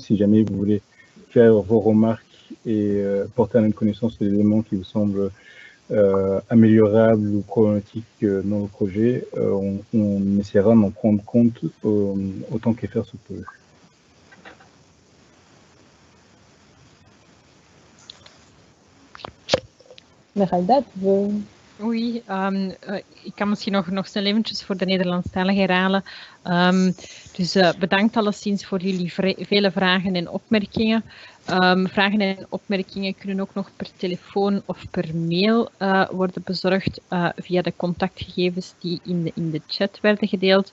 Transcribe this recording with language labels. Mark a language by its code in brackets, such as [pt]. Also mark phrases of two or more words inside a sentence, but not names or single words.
[fr] Si jamais vous voulez faire vos remarques et porter à notre connaissance les éléments qui vous semblent améliorables ou problématiques dans le projet, on essaiera d'en prendre compte autant que faire se peut. Meralda, tu veux... Oui, [nl] ik kan misschien nog snel eventjes voor de Nederlandstalige herhalen. Bedankt alleszins voor jullie vele vragen en opmerkingen. Vragen en opmerkingen kunnen ook nog per telefoon of per mail worden bezorgd via de contactgegevens die in de chat werden gedeeld.